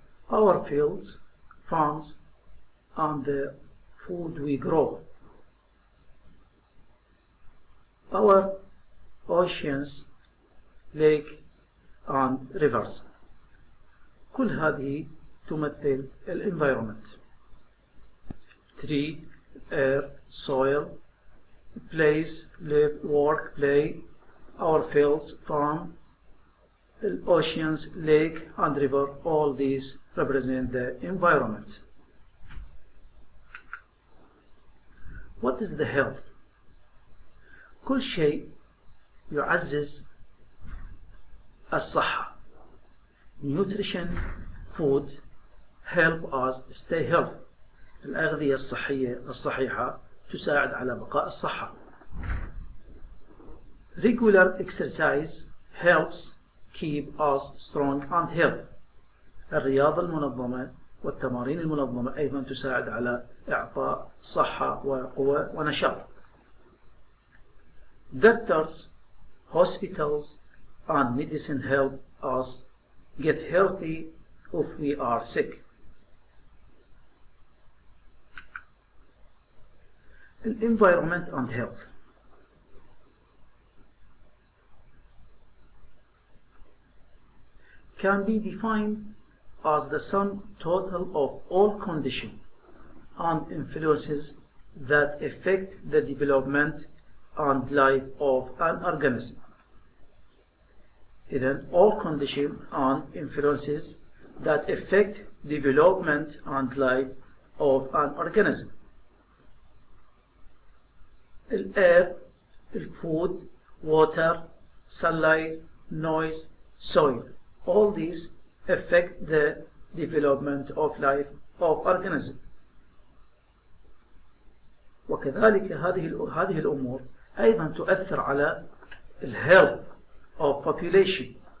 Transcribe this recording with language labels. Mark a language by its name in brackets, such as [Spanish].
[English] Our fields, farms and the food we grow. Our oceans, lake and rivers. [Arabic] كل هذه تمثل الانفايرومنت. [English] Tree, air, soil, place, live, work, play, our fields, farm, oceans, lake and river, all these represent the environment. What is the health؟ [Arabic] كل شيء يعزز الصحة. [English] Nutrition, food help us stay healthy. [Arabic] الأغذية الصحية الصحيحة تساعد على بقاء الصحة. [English] Regular exercise helps keep us strong and healthy. [Arabic] الرياضة المنظمة والتمارين المنظمة أيضا تساعد على إعطاء صحة وقوة ونشاط. [English] Doctors, hospitals and medicine help us get healthy if we are sick. Environment and health. Can be defined as the sum total of all conditions and influences that affect the development and life of an organism. إذن all conditions and influences that affect development and life of an organism. Air, food, water, sunlight, noise, soil, all these affect the development of life of organism. [Arabic] وكذلك هذه الأمور أيضا تؤثر على [English] health of population.